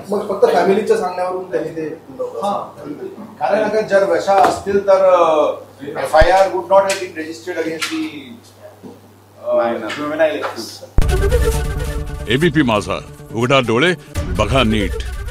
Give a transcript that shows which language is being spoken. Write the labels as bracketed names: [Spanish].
[Marathi] मग फक्त फॅमिलीच्या सांगण्यावरून त्यांनी ते कारण अगर जर वशा असतील तर [English] FIR would not have been registered against the juvenile accused. [Marathi] ABP माझा, उघडा डोळे बघा नीट.